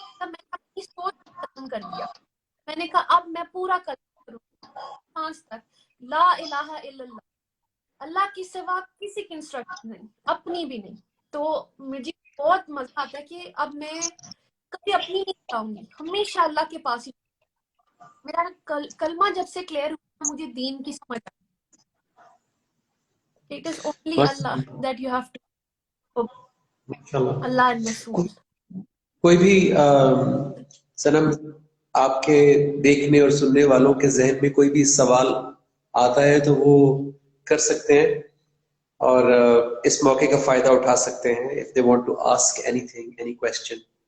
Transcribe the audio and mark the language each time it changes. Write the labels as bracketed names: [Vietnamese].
[Urdu] تب میں نے اپنی سوچ ختم کر دیا. میں نے کہا اب میں پورا کروں سانس تک لا الہ الا اللہ, اللہ کی سوا کسی کی انسٹرکشن نہیں, اپنی بھی نہیں. تو مجھے بہت مزہ آتا ہے کہ اب میں کبھی اپنی نہیں چاہوں گی, ہمیشہ اللہ کے پاس ہی. میرا کلمہ جب سے کلیئر ہوا مجھے دین کی سمجھ آئی. [English] It is only Allah that you have to Allah and Rasul. [Urdu] کوئی بھی سنم آپ کے دیکھنے اور سننے والوں کے ذہن میں کوئی بھی سوال آتا ہے تو وہ کر سکتے ہیں اور اس موقع کا فائدہ اٹھا سکتے ہیں [English] if they want to ask anything, any question.